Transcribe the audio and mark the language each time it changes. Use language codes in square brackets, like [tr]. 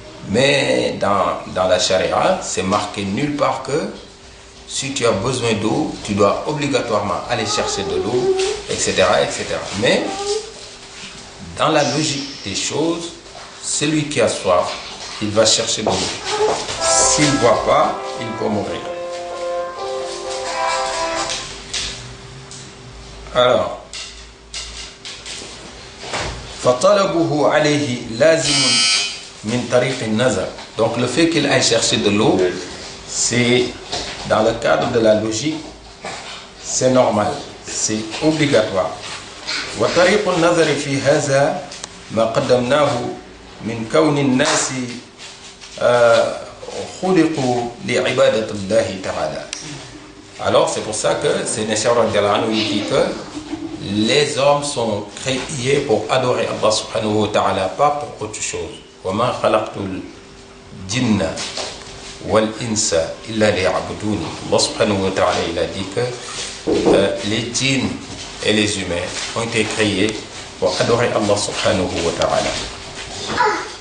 [fr] Mais dans la charia, c'est marqué nulle part que si tu as besoin d'eau, tu dois obligatoirement aller chercher de l'eau, etc., etc. Mais, dans la logique des choses, celui qui a soif, il va chercher de l'eau. S'il ne boit pas, il peut mourir. [ar] Alors, فَطَلَبُهُ عَلَيْهِ لَازِمٌ مِنْ طَرِيقِ النَّظَرِ. [fr] Donc le fait qu'il aille chercher de l'eau, c'est dans le cadre de la logique, c'est normal, c'est obligatoire. [ar] وطريق النظر في هذا ما قدمناه من كون الناس خلقوا لعبادة الله تعالى. [fr] Alors c'est pour ça que c'est Nechar radhiyallahu anhu qui dit que les hommes sont créés pour adorer Allah subhanahu wa ta'ala, pas pour autre chose. [ar] وَمَا خَلَقْتُ الْجِنَّ وَالْإِنسَ إِلَّا لِيَعْبُدُونِ. [fr] Allah subhanahu wa ta'ala, il a dit que les djinns et les humains ont été créés pour adorer Allah subhanahu wa ta'ala.